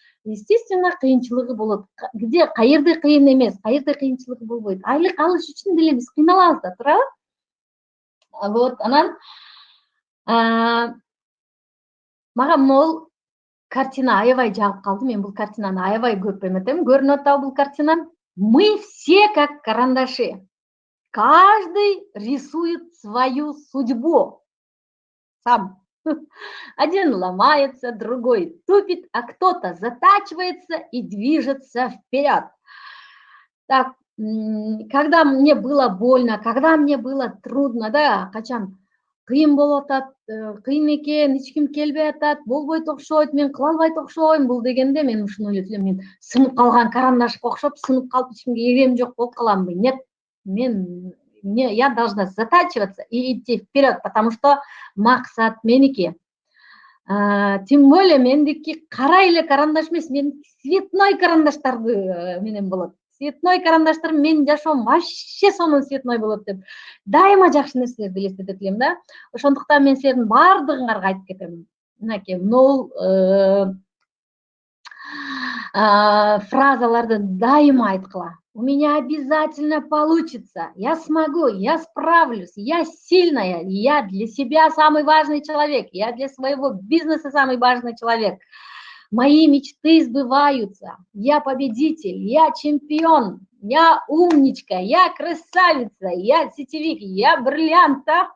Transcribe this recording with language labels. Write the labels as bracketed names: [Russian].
[Russian] Естественно, [Kyrgyz] кыйынчылыгы болот. Где каерде кыйын эмес, каерде кыйынчылыгы болбойт. Айлык алыш үчүн деле биз кыйналабыз да, туурабы? Вот, анан мага могул картина аябай жагып калды. Мен бул картинаны аябай көп эметем. Көрүнүп атабы бул картина? [Russian] Мы все как карандаши. Каждый рисует свою судьбу сам. Один ломается, другой тупит, а кто-то затачивается и движется вперед. Так, когда мне было больно, когда мне было трудно, [Kyrgyz] да, качан кыйын болуп атат, кыйын экен, эч ким келбей атат, болбойт окшойт, мен кыла албайт окшойм бул дегенде мен ушуну ойлойт элем, мен сынып калган карандашка окшоп, сынып калып эч кимге керегим жок болуп каламбы. [Russian] Нет, я должна затачиваться и идти вперед, потому что [Kyrgyz] максат меники. Тем более мендики кара эле карандаш эмес, мен цветной карандаштарды менен болот. Цветной карандаштар менин жашоом вообще сонун цветной болот деп дайыма жакшы нерселерди элестетет элем да. Ошондуктан мен силердин баардыгыңарга айтып кетем. Мынакей могул фразаларды дайыма айткыла. [Russian] У меня обязательно получится, я смогу, я справлюсь, я сильная, я для себя самый важный человек, я для своего бизнеса самый важный человек. Мои мечты сбываются, я победитель, я чемпион, я умничка, я красавица, я сетевик, я бриллиант.